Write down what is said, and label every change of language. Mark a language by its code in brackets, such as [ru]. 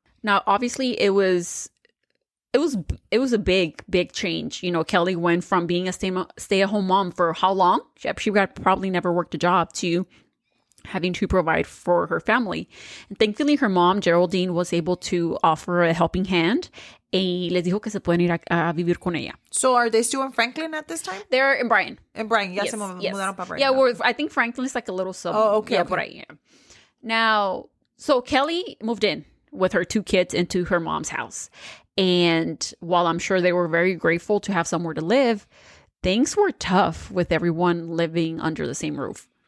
[en] Now, obviously, it was a big change. You know, Kelly went from being a stay-at-home mom for how long? She probably never worked a job to having to provide for her family. And thankfully, her mom, Geraldine, was able to offer a helping hand. [es] Y les dijo que se pueden ir a vivir con ella. [en] So are they still in Franklin at this time? They're in Bryan. In Bryan. [es] Ya se mudaron para Bryan. [en] Yeah, I think Franklin's like a little sub. Oh, okay. Yeah, [es] por ahí, [en] yeah. Now, so Kelly moved in with her 2 kids into her mom's house. And while I'm sure they were very grateful to have somewhere to live, things were tough with everyone living under the same roof.